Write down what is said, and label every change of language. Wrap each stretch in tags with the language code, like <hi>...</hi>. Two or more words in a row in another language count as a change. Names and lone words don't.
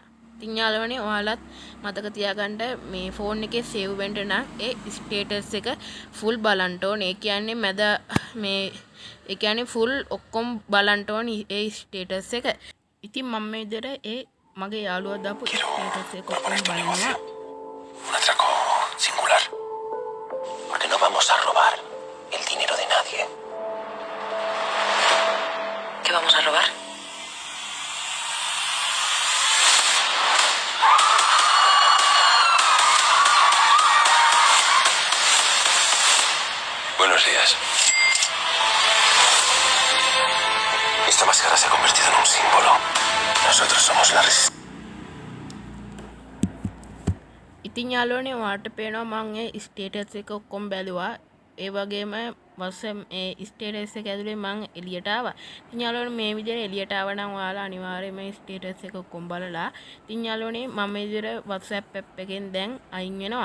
<si>ඉතින් යාළුවනේ ඔයාලත් මතක තියාගන්න මේ ෆෝන් එකේ සේව් වෙන්න නම් ඒ ස්ටේටස් එක ෆුල් බලන්න ඕනේ. ඒ කියන්නේ මැද මේ ඒ කියන්නේ ෆුල් ඔක්කොම බලන්න ඕනේ ඒ ස්ටේටස් එක. ඉතින් මම මේ විදිහට ඒ මගේ යාළුවා දාපු ස්ටේටස් එක ඔක්කොම බලනවා.</si> <es>Porque no vamos a robar el dinero de nadie. ¿Qué vamos a robar? Buenos días. Esta máscara se ha convertido en un símbolo. Nosotros somos la resistencia.</es> <si>ඉතින් යාළුවනේ ඔයාලට පේනවා මම ඒ ස්ටේටස් එක ඔක්කොම බැලුවා. ඒ වගේම WhatsApp ඒ ස්ටේටස් එක ඇතුලේ මම එළියට ආවා. ඉතින් යාළුවනේ මේ විදිහට එළියට ආව නම් ඔයාලා අනිවාර්යයෙන්ම මේ ස්ටේටස් එක ඔක්කොම බලලා. ඉතින් යාළුවනේ මම මේ විදිහට WhatsApp app එකෙන් දැන් අයින් වෙනවා.</si>